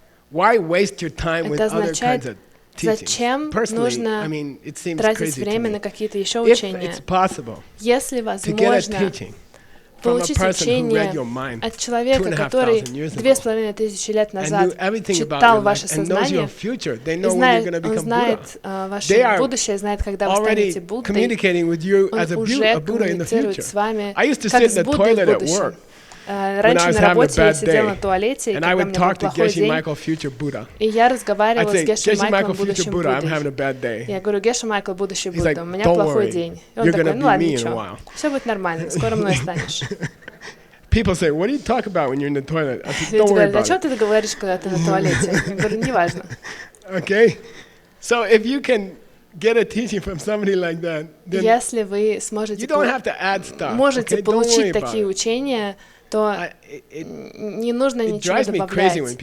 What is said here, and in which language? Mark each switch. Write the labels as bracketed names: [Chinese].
[Russian] Это означает, зачем нужно тратить время на какие-то еще учения, если возможно получить учение от человека, который 2500 лет назад читал ваше сознание, он знает ваше будущее, знает, когда вы станете Буддой, он уже коммуницирует с вами, как с Буддой в будущем. Раньше на работе я сидела на туалете, и когда у меня был плохой день, и я разговаривала с Гешей Майклом, будущим Буддой. Я говорю, Геша Майкл, будущий Будда, у меня плохой день. И он такой, ну ладно, ничего, все будет нормально, скоро мной станешь. [English] People say, what do you talk about when you're in the toilet? I said, don't worry about it. [Russian] О чем ты говоришь, когда ты на туалете? Я говорю, неважно. [English] Okay, so if you can get a teaching from somebody like that, then [Russian] если вы сможете можете получить такие учения, то не нужно ничего добавлять.